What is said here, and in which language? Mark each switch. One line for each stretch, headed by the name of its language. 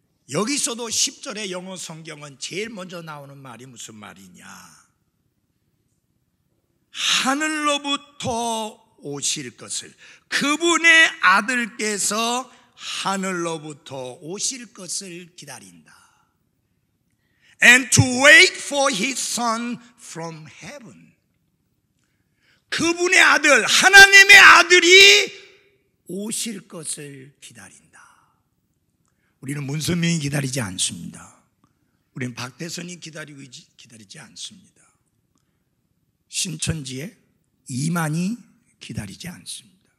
Korean: 여기서도 10절의 영어 성경은 제일 먼저 나오는 말이 무슨 말이냐? 하늘로부터 오실 것을, 그분의 아들께서 하늘로부터 오실 것을 기다린다.
English: And to wait for his son from heaven.
Korean: 그분의 아들, 하나님의 아들이 오실 것을 기다린다. 우리는 문선명이 기다리지 않습니다. 우리는 박대선이 기다리지 않습니다. 신천지의 이만희 기다리지 않습니다.